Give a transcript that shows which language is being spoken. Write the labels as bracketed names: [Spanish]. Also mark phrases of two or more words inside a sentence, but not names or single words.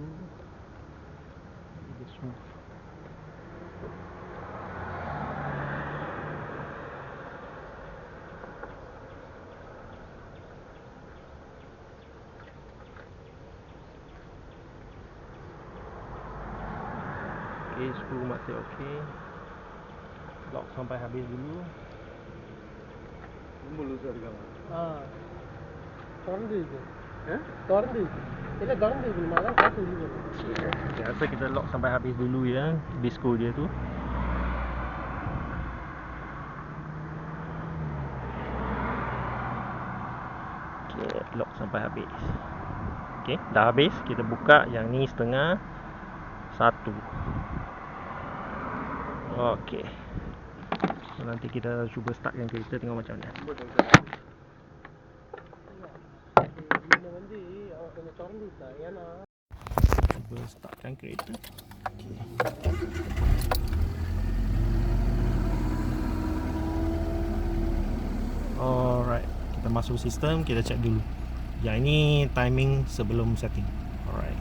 [Malay] Dia smooth. Okay, skru masih okey. Lock sampai habis dulu. [Tamil] ரொம்ப லூஸாக இருக்காங்க. திறந்து இருக்கு. [Malay] Eh? [Tamil] திறந்து இருக்கு. இல்லை திறந்து இருக்கு, நம்ம அதான் காற்று வெளியே வருது. [Malay] Biasa kita lock sampai habis dulu ya, disco dia tu. Okay, lock sampai habis. Okay, dah habis. Kita buka yang ni setengah. Satu. Okay. So, nanti kita cuba startkan kereta, tengok macam mana. [Tamil] இதில் வந்து அவன் கொஞ்சம் திறந்து விட்டான், ஏன்னா [Malay] Cuba startkan kereta. Okay. Alright, kita masuk sistem, kita check dulu. Yang ini timing sebelum setting. Alright.